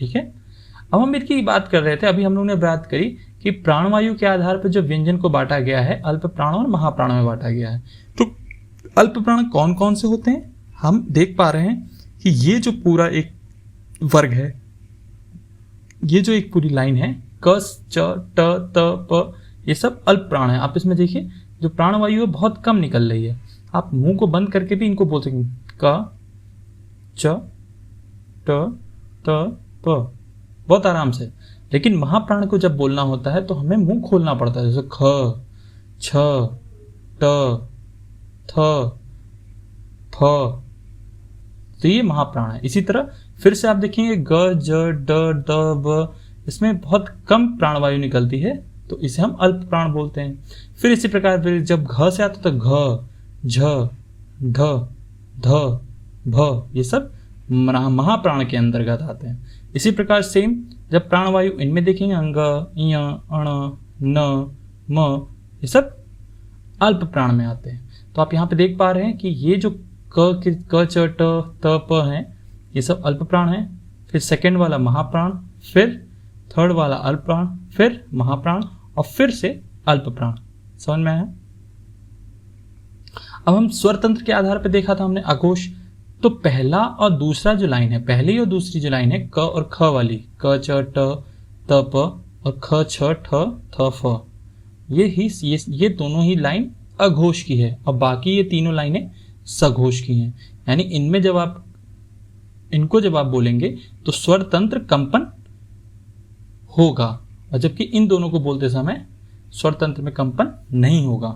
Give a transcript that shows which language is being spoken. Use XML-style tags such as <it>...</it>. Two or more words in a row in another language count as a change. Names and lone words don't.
<hi>ठीक है, अब हम इनकी बात कर रहे थे। अभी हम लोगों ने बात करी कि प्राणवायु के आधार पर जो व्यंजन को बांटा गया है, अल्प प्राण और महाप्राण में बांटा गया है। तो अल्प प्राण कौन कौन से होते हैं? हम देख पा रहे हैं कि ये जो पूरा एक वर्ग है, ये जो एक पूरी लाइन है, क, च, ट, त, प, ये सब अल्प प्राण है। आप इसमें देखिए जो प्राणवायु है बहुत कम निकल रही है। आप मुंह को बंद करके भी इनको बोल सकते हैं। क, च, ट, त, प, बहुत आराम से। लेकिन महाप्राण को जब बोलना होता है तो हमें मुंह खोलना पड़ता है, जैसे ख, छ, ट, थ, फ, तो ये महाप्राण है। इसी तरह फिर से आप देखेंगे ग, ज, ड, द, ब, इसमें बहुत कम प्राणवायु निकलती है तो इसे हम अल्प प्राण बोलते हैं। फिर इसी प्रकार फिर जब घ से आता तो घ, झ, ढ, ध, भ, ये सब महाप्राण के अंतर्गत आते हैं। इसी प्रकार सेम जब प्राणवायु इनमें देखेंगे अंग, इय, अण, न, म, ये सब अल्प प्राण में आते हैं। तो आप यहाँ पे देख पा रहे हैं कि ये जो क, च, ट, त, प हैं ये सब अल्प प्राण हैं। फिर सेकेंड वाला महाप्राण, फिर थर्ड वाला अल्प प्राण, फिर महाप्राण और फिर से अल्प प्राण। समझ में आया? अब हम स्वर तंत्र के आधार पर देखा था हमने अघोष। तो पहला और दूसरा जो लाइन है, पहली और दूसरी जो लाइन है क और ख वाली, क, च, ट, त, प और ख, छ, ठ, थ, फ, ये दोनों ही लाइन अघोष की है और बाकी ये तीनों लाइनें सघोष की हैं। यानी इनमें जब आप बोलेंगे तो स्वर तंत्र कंपन होगा और जबकि इन दोनों को बोलते समय स्वर तंत्र में कंपन नहीं होगा।</hi>